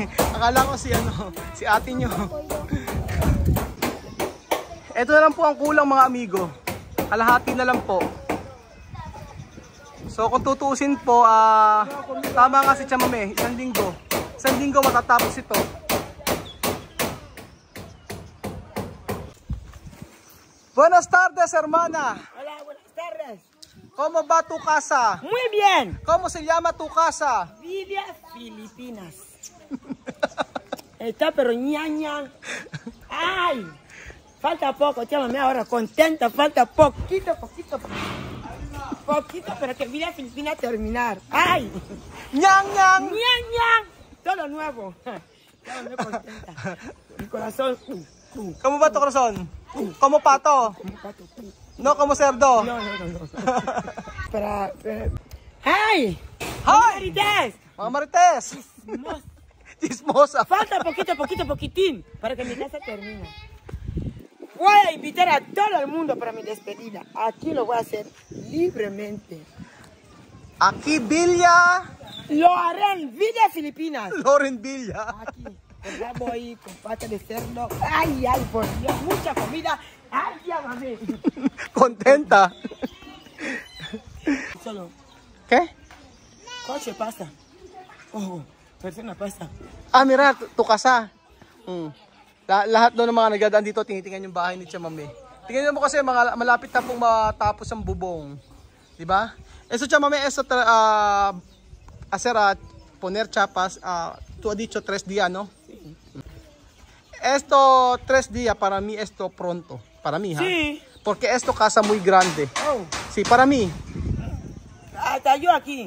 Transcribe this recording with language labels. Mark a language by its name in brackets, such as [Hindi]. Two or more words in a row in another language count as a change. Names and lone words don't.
[Filipino] Akala ko si ano, si ate nyo. Ito na lang po ang kulang mga amigo. Kalahati na lang po. So kung tutuusin po, tama nga si Chamame, isang linggo matatapos ito. [Spanish] Buenas tardes, hermana. Hola, buenas tardes. ¿Cómo va tu casa? Muy bien. ¿Cómo se llama tu casa? Villa Filipinas. Está pero ñaña. Ay, falta poco, llámame ahora contenta, falta poquito, para que Villa Filipinas terminar. Ay, ¡Ñang, ñang! ñaña. Todo nuevo. Llámame contenta. Mi corazón. ¿Cómo va tu corazón? ¿Cómo pato? No, como cerdo. No. Para. ¡Ay! ¡Ay! ¡Marites! [Filipino] Mga Marites! Chismosa. [Spanish] Falta poquitín para que mi casa termine. Voy a invitar a todo el mundo para mi despedida. Aquí lo voy a hacer libremente. Aquí Villa. Lo haré en Villa Filipinas. Loren Villa. Aquí, con rabo ahí, con pata de cerdo. Ay, por Dios, mucha comida. Ay, ya mami. Contenta. Solo, ¿Qué? coche pasa. Oh, persona pasa. Mira, tu casa. [Filipino] Lahat doon ng mga nagdadaan dito, tinitingnan yung bahay ni Chamame. Tingnan mo kasi malapit na pong matapos ang bubong. Diba? [Spanish] Eso Chamame, eso hacer poner chapas, tú has dicho 3 días, ¿no? Sí. Esto 3 días, para mí esto pronto. Para mí, ¿ha? Sí. Porque esto casa muy grande. Oh. Sí, para mí. Hasta yo aquí.